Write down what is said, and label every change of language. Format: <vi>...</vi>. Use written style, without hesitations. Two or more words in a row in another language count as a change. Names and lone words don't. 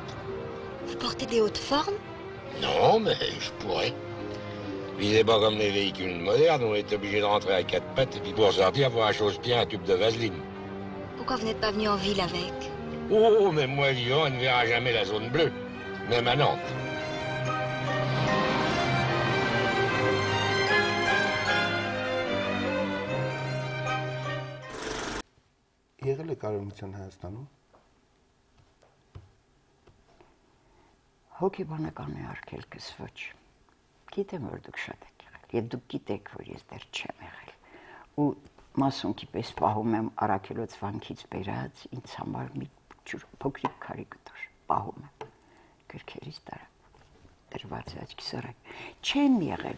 <fr>Vous portez des hautes formes? Non, mais je pourrais. Puis c'est pas comme les véhicules modernes, on est obligé de rentrer à quatre pattes et puis pour sortir, faut un chausse-pied, un tube de vaseline. Pourquoi vous n'êtes pas venu en ville avec? Oh, mais moi, Lyon, on ne verra jamais la zone bleue, même à Nantes.</fr> <hy>Եղել եք Արևմտյան Հայաստանում։ Հոգեբանական է արգելքս ոչ։ Գիտեմ, որ դուք շատ եք եղել, եւ դուք գիտեք, որ ես դեռ չեմ եղել։ Ու մասոնքի պես պահում եմ Արաքելոց վանքից բերած ինձ համար մի փոքրիկ կարիկատուր, պահում եմ գրքերից դրված է աչքիս առաջ։ Չեմ եղել։</hy>